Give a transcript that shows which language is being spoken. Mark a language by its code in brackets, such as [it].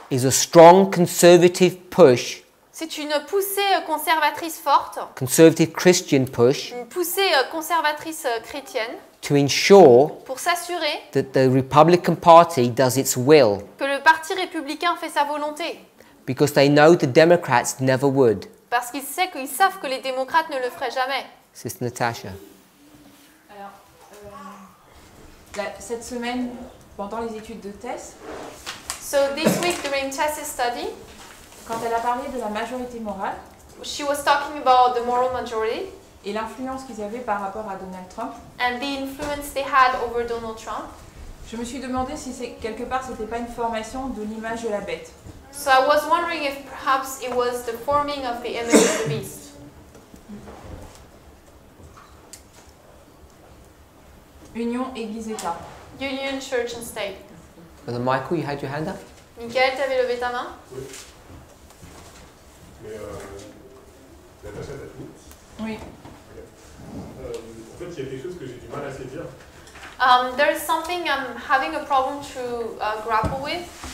[en] is a strong conservative push, [fr] c'est une poussée conservatrice forte, [en] conservative Christian push, [fr] une poussée conservatrice chrétienne, [en] to ensure [fr] pour s'assurer [en] that the Republican Party does its will, [fr] que le Parti républicain fait sa volonté. [en] because they know the Democrats never would. [fr] Parce qu'ils savent que les démocrates ne le feraient jamais. [en] Sister Natasha. [fr] Alors, cette semaine, pendant les études de thèse, [en] So this week during Tess's study, [fr] quand elle a parlé de la majorité morale [en] she was talking about the moral majority [fr] et l'influence qu'ils avaient par rapport à Donald Trump, [en] and the influence they had over Donald Trump. [fr] je me suis demandé si quelque part c'était pas une formation de l'image de la bête. [en] So I was wondering if perhaps it was the forming of the image of the beast. [fr] Union Église-État. [en] Union, church and state. Brother Michael, you had your hand up? [fr] Michael, tu avais levé ta main? Oui. Mais Natacha, t'as fini? Oui. En fait, il y a quelque chose que j'ai du mal à saisir. [en] There is something I'm having a problem to grapple with.